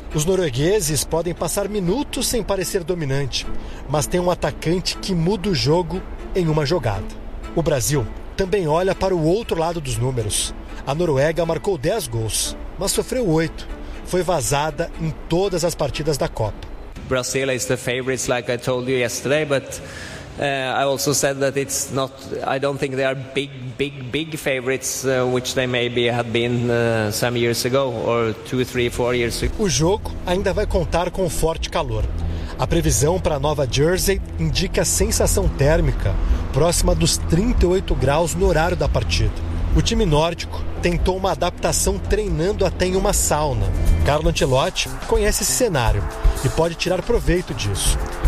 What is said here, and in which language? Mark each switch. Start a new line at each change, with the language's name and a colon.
Portuguese: Os noruegueses podem passar minutos sem parecer dominante, mas tem um atacante que muda o jogo em uma jogada. O Brasil também olha para o outro lado dos números. A Noruega marcou 10 gols, mas sofreu 8. Foi vazada em todas as partidas da Copa.
English: Brazil is the favorites, like I told you yesterday, but I also said that it's not. I don't think they are big favorites, which they maybe had been some years ago, or 2, 3, 4 years ago.
Portuguese: O jogo ainda vai contar com forte calor. A previsão para Nova Jersey indica sensação térmica próxima dos 38 graus no horário da partida. O time nórdico tentou uma adaptação treinando até em uma sauna. Carlo Ancelotti conhece esse cenário e pode tirar proveito disso.